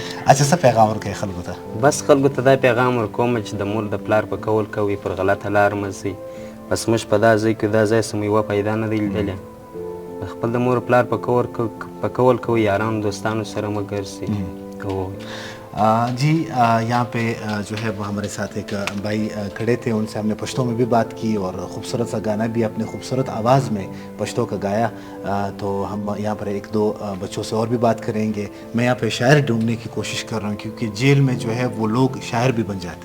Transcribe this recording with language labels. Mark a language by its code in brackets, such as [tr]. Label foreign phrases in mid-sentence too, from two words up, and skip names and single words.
[ps] اچھا څه پیغام ورکوي خلکو ته؟ بس خلکو ته دا پیغام ورکوم چې د مور د پلار په کول کوي پر غلطه لار مه ځئ. بس موږ په دا ځای کې دا ځای څه مو یوه پیدا نه دی لیدلی. خپل د مور پلار په کول کوي یارانو دوستانو سره مه ګرځئ. او [ur] جی یہاں پہ جو ہے وہ ہمارے ساتھ ایک بھائی کھڑے تھے، ان سے ہم نے پشتو میں بھی بات کی اور خوبصورت سا گانا بھی اپنے خوبصورت آواز میں پشتو کا گایا. تو ہم یہاں پر ایک دو بچوں سے اور بھی بات کریں گے. میں یہاں پہ شاعر ڈھونڈنے کی کوشش کر رہا ہوں کیونکہ جیل میں جو ہے وہ لوگ شاعر بھی بن جاتے ہیں.